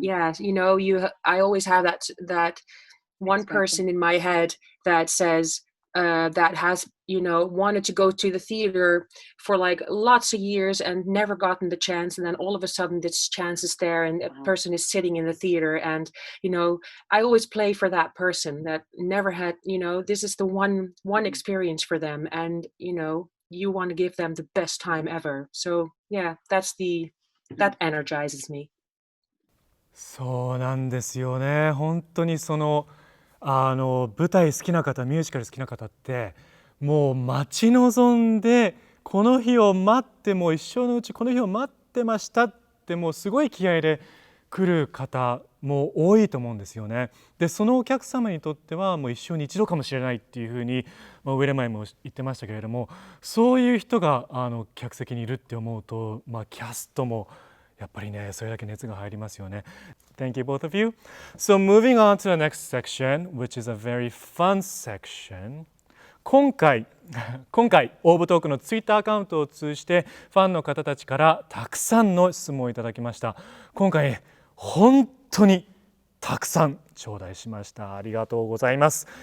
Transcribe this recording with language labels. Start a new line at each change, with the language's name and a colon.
English: Yeah, I always have that one person in my head that says that has wanted to go to the theater for like lots of years and never gotten the chance, and then all of a sudden this chance is there and a person is sitting in the theater, and I always play for that person that never had, this is the one experience for them, and you want to give them the best time ever. So yeah, that energizes me.
Japanese: そうなんですよね。本当に舞台好きな方、ミュージカル好きな方ってもう待ち望んで、この日を待って、もう一生のうちこの日を待ってましたって、もうすごい気合で来る方も多いと思うんですよね。でそのお客様にとってはもう一生に一度かもしれないっていうふうに、ウィレマイも言ってましたけれども、そういう人が客席にいるって思うと、キャストもやっぱりね、それだけ熱が入りますよね。
English: Thank you both of you. So moving on to the next section, which is a very fun section.
Japanese: 今回オーブトークのツイッターアカウントを通じてファンの方たちからたくさんの質問をいただきました。今回本当にたくさん頂戴しました。ありがとうございます。